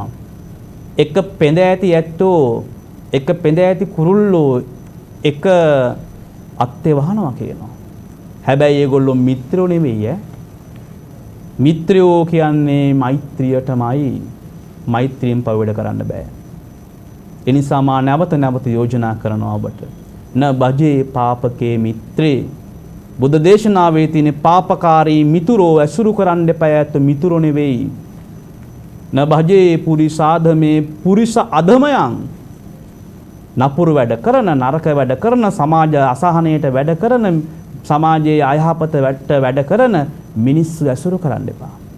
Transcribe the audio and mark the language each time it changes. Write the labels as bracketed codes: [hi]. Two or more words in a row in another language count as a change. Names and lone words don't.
[si] එක පෙඳ ඇති ඇත්තෝ එක පෙඳ ඇති කුරුල්ලෝ එක අත්තේ වහනවා කියනවා. හැබැයි ඒගොල්ලෝ මිත්‍රෝ නෙවෙයි ඈ. මිත්‍රයෝ කියන්නේ මෛත්‍රියටමයි. මෛත්‍රියෙන් පවඩ කරන්න බෑ. ඒ නිසා මා නැවත යෝජනා කරනවා ඔබට. [pi] න බජේ පාපකේ මිත්‍රේ. [si] බුද්ධ දේශනාවේ තියෙන පාපකාරී මිතුරෝ ඇසුරු කරන්න එපා. ඇත්ත මිතුරෝ නෙවෙයි. [pi] න බජේ පුරිසාදමේ [si] පුරිස අධමයන්. නපුරු වැඩ කරන, නරක වැඩ කරන, සමාජ අසහනයට වැඩ කරන, සමාජයේ අයහපත වැඩ කරන මිනිස්සු ඇසුරු කරන්න එපා.